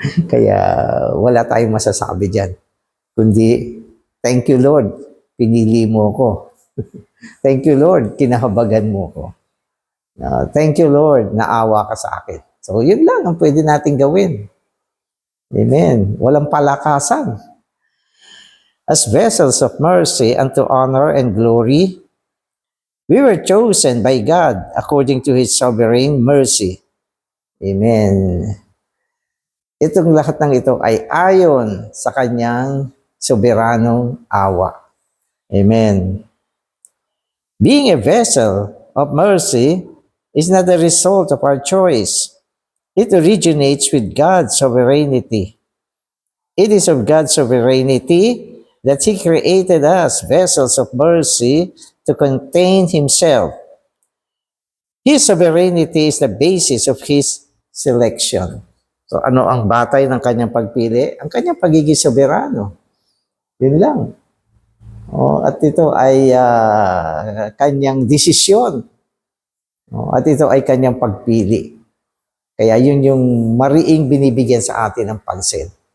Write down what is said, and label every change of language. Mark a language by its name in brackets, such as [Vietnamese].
[Filipino] Kaya wala tayong masasabi dyan. Kundi, [English] thank you Lord, [Filipino] pinili mo ko. [English] Thank you Lord, [Filipino] kinahabagan mo ko. Thank you, Lord, naawa ka sa akin. So, yun lang ang pwede natin gawin. Amen. Walang palakasan. [English] As vessels of mercy unto honor and glory, we were chosen by God according to His sovereign mercy. Amen. [Filipino] Itong lahat ng ito ay ayon sa Kanyang soberanong awa. Amen. [English] Being a vessel of mercy is not the result of our choice. It originates with God's sovereignty. It is of God's sovereignty that He created us vessels of mercy to contain Himself. His sovereignty is the basis of His selection. [Filipino] So ano ang batay ng kanyang pagpili? Ang kanyang pagiging soberano. Yun lang. At ito ay kanyang desisyon. At ito ay kanyang pagpili. Kaya yun yung mariing binibigyan sa atin ng pansin.